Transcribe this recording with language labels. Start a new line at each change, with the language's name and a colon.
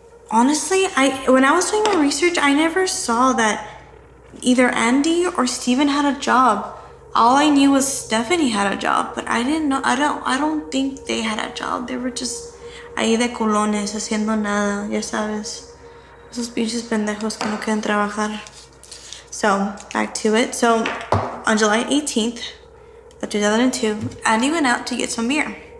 English: Honestly, when I was doing my research, I never saw that either Andy or Steven had a job. All I knew was Stephanie had a job, but I didn't know. I don't think they had a job. They were just
Spanish: ahí de colones, haciendo nada, ya sabes. Esos pinches pendejos que no quieren trabajar.
English: So, back to it. So, on July 18th of 2002, Andy went out to get some beer.